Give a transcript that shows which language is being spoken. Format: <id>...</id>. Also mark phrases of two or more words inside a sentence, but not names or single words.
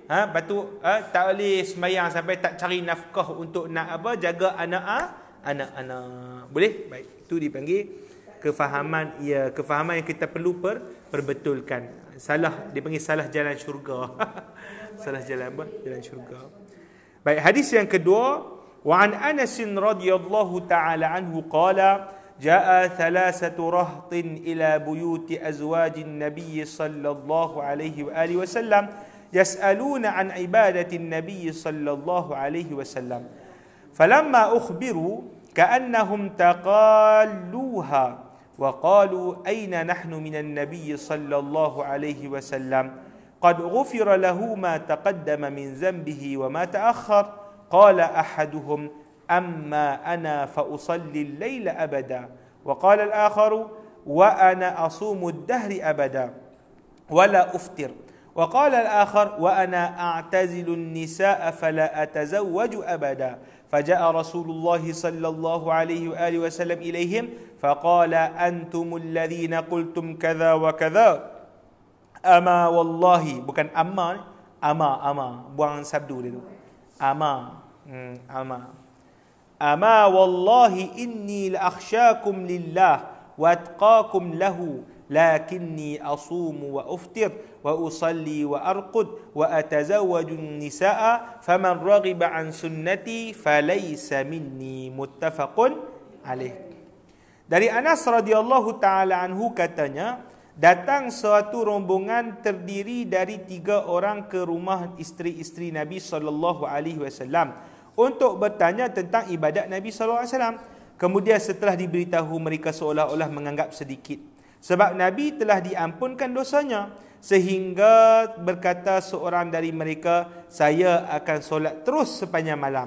<ms>Lepas tu tak boleh sembahyang sampai tak cari nafkah untuk nak apa? Jaga anak-anak. Boleh? Baik. Itu dipanggil kefahaman yang kita perlu perbetulkan. Dipanggil salah jalan syurga. Salah jalan apa? Jalan syurga. Baik, hadis yang kedua,</ms> <ar>وعن أنس رضي الله تعالى عنه قال جاء ثلاثة رهط إلى بيوت أزواج النبي صلى الله عليه وعلى آله وسلم يسألون عن عبادة النبي صلى الله عليه وسلم فلما أخبروا كأنهم taqalluha وقالوا أين نحن من النبي صلى الله عليه وسلم قد غفر له ما تقدم من ذنبه وما تأخر قال أحدهم أما أنا فأصلي الليل أبدا وقال الآخر وأنا أصوم الدهر أبدا ولا أفطر وقال الآخر وأنا أعتزل النساء فلا أتزوج أبدا فجاء رسول الله صلى الله عليه وآله وسلم إليهم فقال أنتم الذين قلتم كذا وكذا أما والله</ar> <ms>bukan ama buang sabdu dia tu ama</ms> <ar>والله إني لأخشاكم لله وأتقاكم له لكني أصوم وأفطر وأصلي وأرقد وأتزوج النساء فمن رغب عن سنتي فليس مني متفق عليه.</ar> <ms>Dari Anas</ms> <ar>رضي الله تعالى عنه</ar> <ms>katanya, datang suatu rombongan terdiri dari 3 orang ke rumah isteri-isteri Nabi</ms> <ar>صلى الله عليه وسلم</ar> <ms>untuk bertanya tentang ibadat Nabi</ms> <ar>صلى الله عليه وسلم.</ar> <ms>Kemudian setelah diberitahu, mereka seolah-olah menganggap sedikit, sebab Nabi telah diampunkan dosanya, sehingga berkata seorang dari mereka, saya akan solat terus sepanjang malam.</ms>